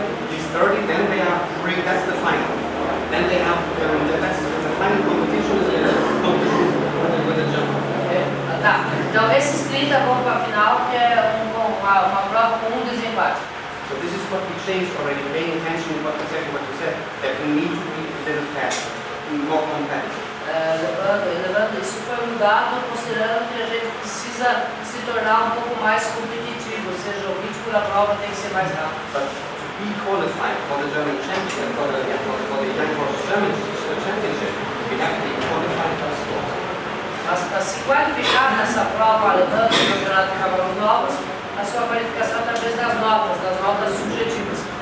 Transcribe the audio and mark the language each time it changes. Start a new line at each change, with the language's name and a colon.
English: These 30, then they are, that's the final. Then they have, the final competition is a competition with a jump.
Portuguese: Tá, então esses 30 vão para a final, que é uma prova com um desempate.
English: So this is what we changed already, paying attention to exactly what you said, that we need to be a little faster, more competitive.
Portuguese: Levando isso foi mudado, considerando que a gente precisa se tornar um pouco mais competitivo, ou seja, o ritmo da prova tem que ser mais rápido.
English: But to be qualified for the German championship, for the young horse championship, we have to be qualified by scores.
Portuguese: Mas para se qualificar nessa prova alemã do Campeonato de Cavalos Novos, a sua qualificação é através das notas subjetivas.